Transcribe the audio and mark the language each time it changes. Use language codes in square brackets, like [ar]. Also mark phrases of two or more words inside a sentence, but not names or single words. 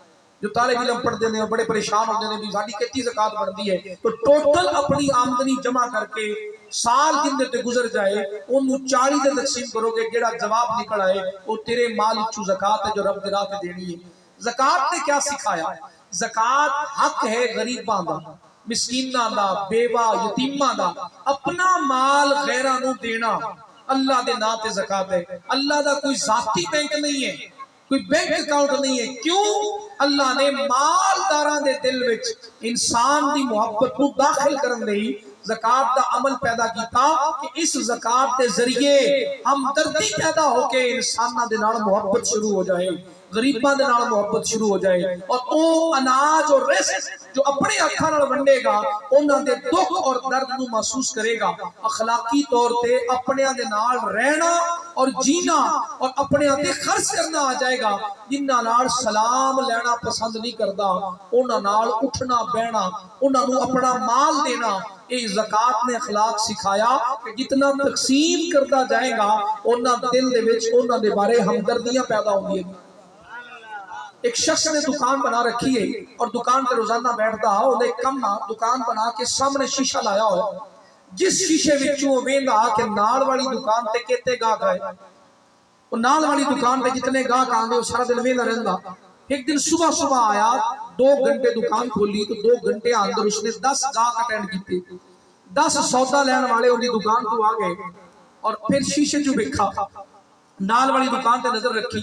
[pa] جو طالب علم پڑھ دینے اور بڑے پریشان ہوتے ہیں بھی ساڑھی کتنی زکوٰۃ بڑھتی ہے، تو ٹوٹل اپنی آمدنی جمع کر کے سال جن دے گزر جائے انہوں 40 تے تقسیم کرو گے، جیڑا جواب نکل آئے وہ تیرے مال چو زکوٰۃ ہے جو رب دے راہ تے دینی ہے۔ زکوٰۃ نے کیا سکھایا؟ زکوٰۃ حق ہے غریباں دا، مسکیناں دا، بیوہ یتیماں دا، اپنا مال غیراں نو دینا اللہ دے نام تے زکوٰۃ ہے۔ اللہ دا کوئی ذاتی بینک نہیں ہے، کوئی بینک اکاؤنٹ نہیں ہے۔ کیوں؟ اللہ نے مالداراں دے دل وچ انسان دی محبت کو داخل کرن لئی زکوٰۃ دا عمل پیدا کیتا کہ اس زکوٰۃ دے ذریعے ہمدردی پیدا ہو کے انساناں دے نال محبت شروع ہو جائے، غریباں دے نال محبت شروع ہو جائے، اور او اناج اور رزق جو اپنے ہتھاں نال ونڈے گا انہاں دے دکھ اور درد نو محسوس کرے گا۔ اخلاقی طور تے اپنیاں دے نال رہنا اور جینا اور اپنیاں تے خرچ کرنا آ جائے گا۔ جنہاں نال سلام لینا پسند نہیں کردا انہاں نال اٹھنا بیٹھنا، انہاں نو اپنا مال دینا۔ یہ زکوٰۃ نے اخلاق سکھایا کہ جتنا تقسیم کرتا جائے گا انہاں دل دے وچ انہاں دے بارے ہمدردیاں پیدا ہوندی ہیں۔ ایک شخص نے دکان بنا رکھی ہے اور دکان پہ روزانہ بیٹھتا ہے، انہیں کم دکان بنا کے سامنے شیشہ لایا ہوا ہے، جس شیشے وچوں ویندا کہ نال والی دکان تے کتے گاہک آئے، وہ نال والی دکان پہ جتنے گاہک آندے وہ سارا دن ویندا رہندا۔ ایک دن صبح آیا، 2 گھنٹے دکان کھولی تو 2 گھنٹے اندر اس نے 10 گاہک اٹینڈ کیتے، 10 سودا لین والے انہی دکان کو آ گئے، اور پھر شیشے جو دیکھا نال والی دکان تے نظر رکھی۔